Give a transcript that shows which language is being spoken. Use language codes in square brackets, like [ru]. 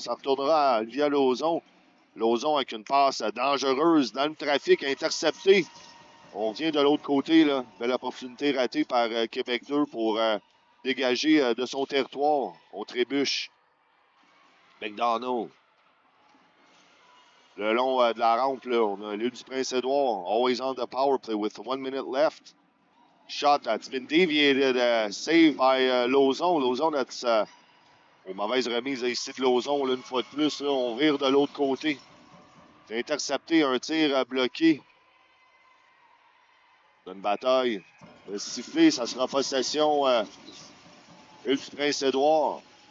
[fr] Ça retournera via Lauson. Lauson avec une passe dangereuse dans le trafic intercepté. On vient de l'autre côté. Là. Belle opportunité ratée par Québec 2 pour dégager de son territoire. On trébuche. McDonald. Le long de la rampe, là, on a l'île du Prince-Édouard. [en] Always on the power play with 1 minute left. Shot that's been deviated, saved by Lauzon. [fr] Lauzon, [en] that's [fr] une mauvaise remise ici de Lauzon, là, une fois de plus. Là, on vire de l'autre côté. C'est intercepté, un tir bloqué. Une bataille. Le sifflet, ça sera possession l'île du Prince-Édouard.